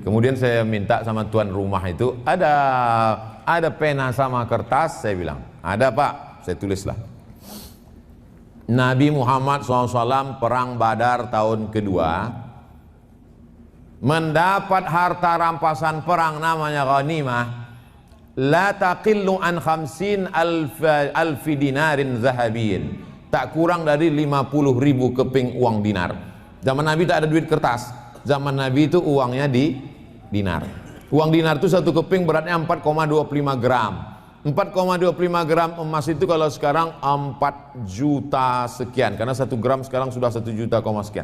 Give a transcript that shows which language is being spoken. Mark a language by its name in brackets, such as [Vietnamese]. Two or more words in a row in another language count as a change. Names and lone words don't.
[Indonesian] Kemudian saya minta sama tuan rumah itu, ada pena sama kertas, saya bilang. Ada Pak, saya tulislah. Nabi Muhammad SAW perang Badar tahun kedua mendapat harta rampasan perang namanya ghanimah, [Arabic] لا تقل عن 50 ألف دينار ذهبي, [Indonesian] tak kurang dari 50.000 keping uang dinar. Zaman Nabi tak ada duit kertas, zaman Nabi itu uangnya di dinar. Uang dinar itu satu keping beratnya 4,25 gram. 4,25 gram emas itu kalau sekarang 4 juta sekian, karena 1 gram sekarang sudah 1 juta sekian.